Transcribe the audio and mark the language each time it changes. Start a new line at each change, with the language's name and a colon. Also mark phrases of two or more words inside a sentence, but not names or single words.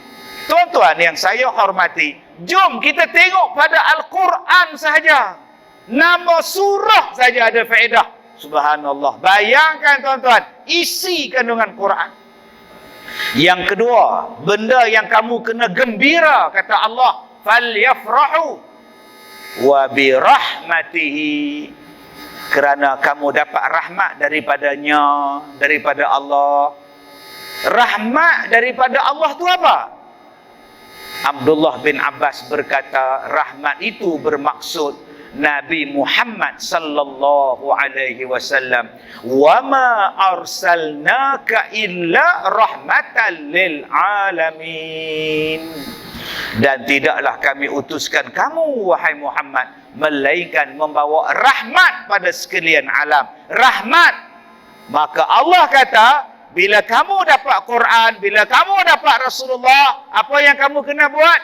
Malay: Tuan-tuan yang saya hormati, jom kita tengok pada Al-Quran sahaja. Nama surah saja ada faedah. Subhanallah. Bayangkan tuan-tuan, isi kandungan Quran. Yang kedua, benda yang kamu kena gembira, kata Allah,
Arabic: فليفرحوا و برحمته,
Malay: kerana kamu dapat rahmat daripadanya, daripada Allah. Rahmat daripada Allah tu apa? Abdullah bin Abbas berkata, rahmat itu bermaksud Nabi Muhammad
Arabic: صلى الله عليه وسلم. وما أرسلناك إلا رحمة للعالمين.
Malay: Dan tidaklah kami utuskan kamu wahai Muhammad melainkan membawa rahmat pada sekalian alam. Rahmat. Maka Allah kata, bila kamu dapat Quran, bila kamu dapat Rasulullah, apa yang kamu kena buat?